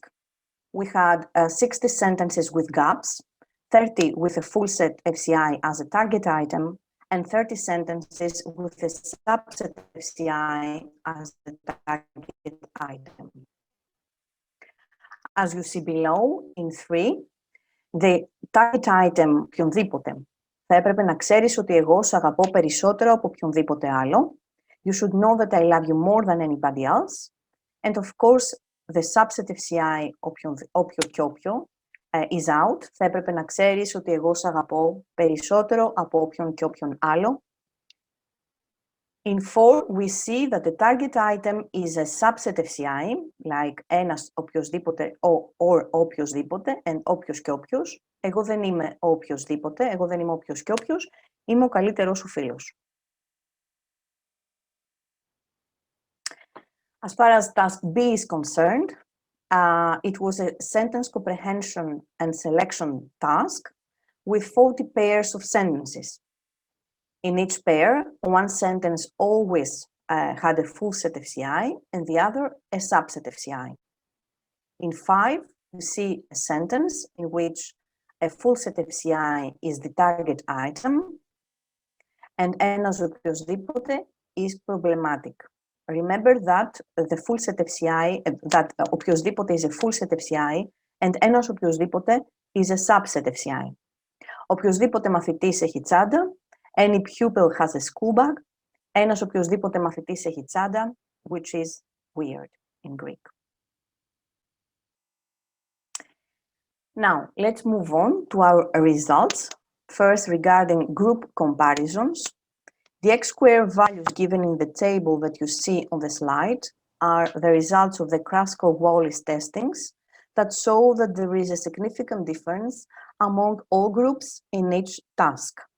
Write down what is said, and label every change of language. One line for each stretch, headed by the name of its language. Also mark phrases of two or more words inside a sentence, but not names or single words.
English: We had 60 sentences with gaps, 30 with a full set FCI as a target item, and 30 sentences with a subset FCI as the target item. As you see below, in 3, the target item,
Greek: οποιονδήποτε, θα έπρεπε να ξέρεις ότι εγώ σ' αγαπώ περισσότερο από οποιονδήποτε άλλο.
English: You should know that I love you more than anybody else. And of course, the subset FCI,
Greek: όποιο και όποιο,
English: is out.
Greek: Θα έπρεπε να ξέρεις ότι εγώ σ' αγαπώ περισσότερο από όποιον και όποιον άλλο.
English: In 4, we see that the target item is a subset FCI, like
Greek: ένας οποιοσδήποτε
English: or οποιοσδήποτε and
Greek: όποιος και όποιος. Εγώ δεν είμαι ο οποιοσδήποτε, εγώ δεν είμαι όποιος και όποιος, είμαι ο καλύτερός σου φίλος.
English: As far as task B is concerned, it was a sentence comprehension and selection task with 40 pairs of sentences. In each pair, one sentence always had a full set FCI and the other a subset FCI. In 5, you see a sentence in which a full set FCI is the target item and
Greek: ένας οποιοσδήποτε
English: is problematic. Remember that the full set FCI, that οποιοσδήποτε is a full set FCI and
Greek: ένας οποιοσδήποτε
English: is a subset FCI.
Greek: Οποιοσδήποτε μαθητής έχει τσάντα,
English: any pupil has a school bag,
Greek: ένας οποιοσδήποτε μαθητής έχει τσάντα,
English: which is weird in Greek. Now, let's move on to our results. First, regarding group comparisons. The X-square values given in the table that you see on the slide are the results of the Kraskov-Wallis testings that show that there is a significant difference among all groups in each task.